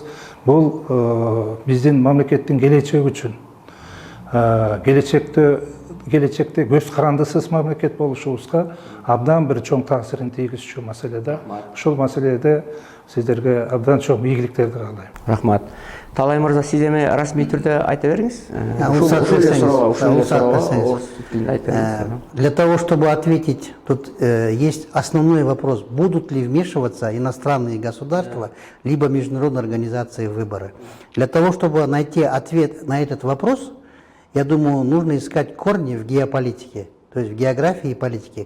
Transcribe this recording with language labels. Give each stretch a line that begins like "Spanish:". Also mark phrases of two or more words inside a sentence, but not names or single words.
Kyrgyz: Бул биздин мамлекеттин келечеги үчүн, келечекте көз карандысыз мамлекет болушубузга абдан бир чоң таасирин тийгизчү маселе да. Ушул маселеде сиздерге абдан чоң ийгиликтерди каалайм. Рахмат. Талай мырза, сиз эми расмий түрдө айта бериңиз.
Russian: Для того, чтобы ответить, тут есть основной вопрос: будут ли вмешиваться иностранные государства, либо международные организации в выборы? Для того, чтобы найти ответ на этот вопрос, я думаю, нужно искать корни в геополитике, то есть в географии и политике.